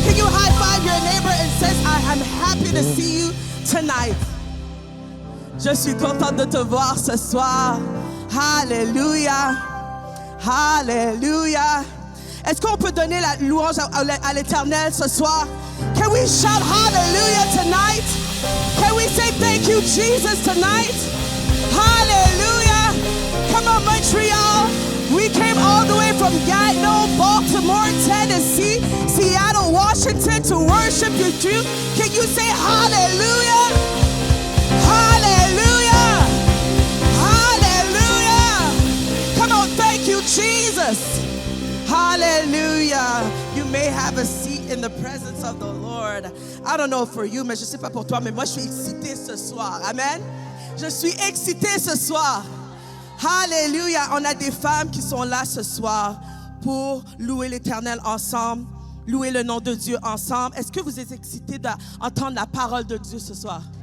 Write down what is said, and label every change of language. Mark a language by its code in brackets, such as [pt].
[en] Can you high five your neighbor and say, I am happy to see you tonight. [fr] Je suis contente de te voir ce soir. Hallelujah. Hallelujah. Est-ce qu'on peut donner la louange à l'Éternel ce soir? [en] Can we shout hallelujah tonight? Can we say thank you, Jesus, tonight? Hallelujah. Come on, Montreal. We came all the way from Gatineau, Baltimore, Tennessee, Seattle, Washington to worship you too. Can you say hallelujah? Hallelujah. Hallelujah. Come on, thank you, Jesus. Hallelujah. You may have a seat in the presence of the Lord. I don't know for you, [fr] mais je sais pas pour toi, mais moi je suis excitée ce soir. Amen. Je suis excitée ce soir. Hallelujah. On a des femmes qui sont là ce soir pour louer l'Éternel ensemble, louer le nom de Dieu ensemble. Est-ce que vous êtes excités d'entendre la parole de Dieu ce soir?